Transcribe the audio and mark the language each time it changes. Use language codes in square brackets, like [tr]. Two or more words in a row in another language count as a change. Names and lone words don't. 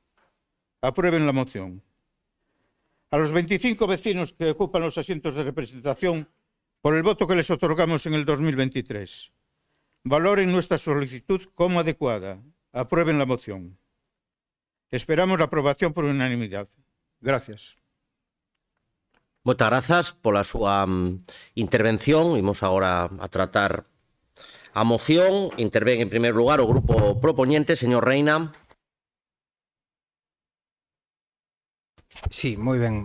[es] Aprueben la moción. A los 25 vecinos que ocupan los asientos de representación por el voto que les otorgamos en el 2023. Valoren nuestra solicitud como adecuada. Aprueben la moción. Esperamos la aprobación por unanimidad. Gracias. [gl] Moitas grazas pola súa intervención. Imos agora a tratar a moción. Intervén en [es] primer lugar [gl] o grupo propoñente, señor Reina. Sí, moi ben.